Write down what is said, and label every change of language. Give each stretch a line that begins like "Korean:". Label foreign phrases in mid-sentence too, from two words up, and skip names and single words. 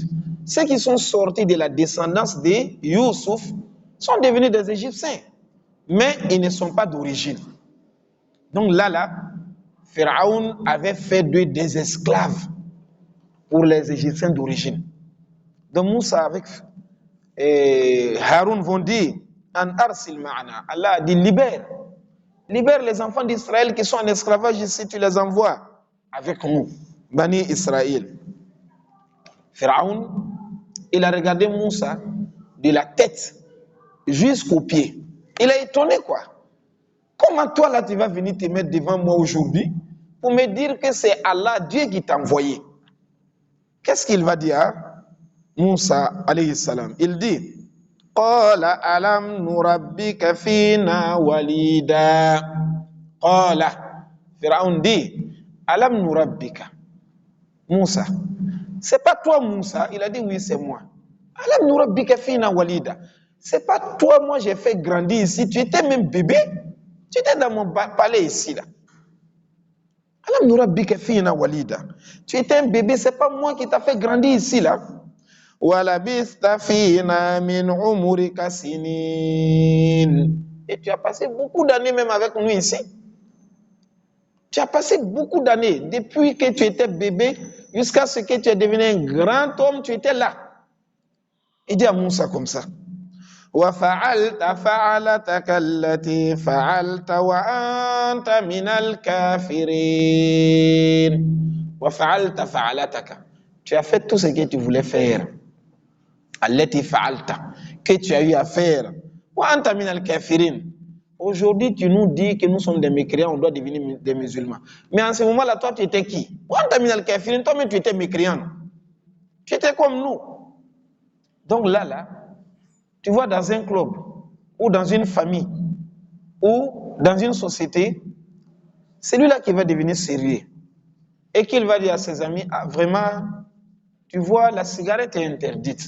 French: Ceux qui sont sortis de la descendance de Youssouf sont devenus des Égyptiens, mais ils ne sont pas d'origine. Donc là, Pharaon avait fait d'eux des esclaves pour les Égyptiens d'origine. Donc Moussa avec Haroun vont dire,
Arabic: أن أرسل معنا.
French: Allah a dit, libère les enfants d'Israël qui sont en esclavage ici, tu les envoies avec nous, Bani Israël. Pharaon, il a regardé Moussa de la tête jusqu'aux pieds. Il a étonné quoi. Comment toi là tu vas venir te mettre devant moi aujourd'hui pour me dire que c'est Allah, Dieu qui t'a envoyé? Qu'est-ce qu'il va dire? Moussa
Arabic: عليه السلام,
French: il dit,
Arabic: قال ألم نربك فينا وليدا. Qala,
French: Pharaon dit,
Arabic: ألم نربك.
French: Moussa, c'est pas toi Moussa? Il a dit oui, c'est moi.
Arabic: ألم نربك فينا وليدا.
French: C'est pas toi, moi j'ai fait grandir ici, tu étais même bébé. Tu étais dans mon palais ici là.
Arabic: ألم نربك فينا وليدا.
French: Tu étais un bébé, c'est pas moi qui t'a fait grandir ici là.
Arabic: ولبثت فينا من عمرك سنين.
French: Et tu as passé beaucoup d'années même avec nous ici. Tu as passé beaucoup d'années depuis que tu étais bébé jusqu'à ce que tu es devenu un grand homme, tu étais là. Il dit à Moussa comme ça.
Arabic: وفعلت فعلتك التي فعلت وأنت من الكافرين. وفعلت فعلتك.
French: Tu as fait tout ce que tu voulais faire.
Arabic: التي فعلت,
French: que tu as eu à faire.
Arabic: وأنت من الكافرين.
French: Aujourd'hui, tu nous dis que nous sommes des mécréants, on doit devenir des musulmans. Mais en ce moment-là, toi, tu étais qui?
Arabic: وأنت من الكافرين,
French: toi-même, tu étais mécréant. Tu étais comme nous. Donc là, tu vois, dans un club, ou dans une famille, ou dans une société, c'est lui-là qui va devenir sérieux. Et qu'il va dire à ses amis, ah, vraiment, tu vois, la cigarette est interdite.